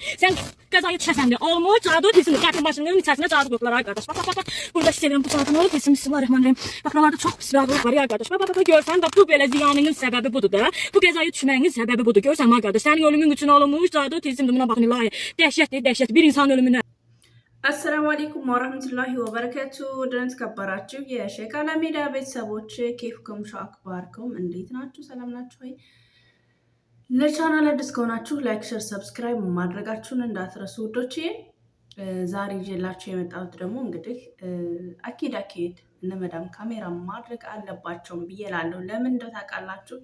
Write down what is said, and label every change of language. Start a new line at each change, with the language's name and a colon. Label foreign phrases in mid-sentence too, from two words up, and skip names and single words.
Azerbaijani: Sən qəzaya düşəsən də olmuş, cadı tilsini qətil maşınının içərisinə cadı qoyublar ay qardaş. Bax. Burada istəyirəm bu cadı nə olub? Bismillahirrahmanirrahim. Bax, buralarda çox pis rəqəb var ay qardaş. Bax, görsən də bu belə ziyanının səbəbi budur da. Bu qəzaya düşməyin səbəbi budur. Görsən ay qardaş, sənin ölümün üçün olmuş, cadı tilsimdir buna baxın ilahi. Dəhşətdir, bir insan ölümünə.
Arabic: السلام عليكم ورحمة الله وبركاته
Amharic: ደህና ተከበራችሁ የሼካላ ሚዲያ ቤተሰቦች ኬፍኩም ሻክባርኩም እንዴት ናችሁ? ሰላም ናችሁ ወይ? ለቻናል አዲስ ከሆናችሁ
English: like, share, subscribe
Amharic: ማድረጋችሁን እንዳትረሱ ውዶቼ። ዛሬ ይዤላችሁ የመጣሁት ደግሞ እንግዲህ አኪድ እነ መዳም ካሜራ ማድረግ አለባቸው ብዬ እላለሁ። ለምን እንደው ታውቃላችሁ?